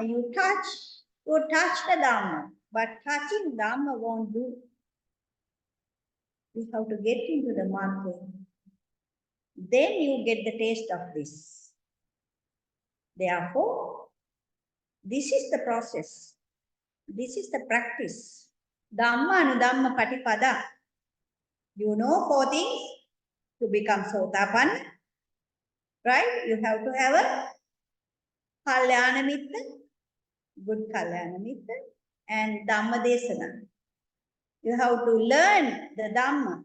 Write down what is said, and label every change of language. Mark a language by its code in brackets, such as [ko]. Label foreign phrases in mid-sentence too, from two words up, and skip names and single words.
[en] You touch the Dhamma, but touching Dhamma won't do. We have to get into the market. Then you get the taste of this. Therefore, this is the process. This is the practice. [pi] Dhamma anudhamma patipada. [en] You know 4 things to become sotapanna. Right? You have to have a [pi] kalyana mitta, [en] good [pi] kalyana mitta, [en] and [pi] dhamma desana. [en] You have to learn the dhamma.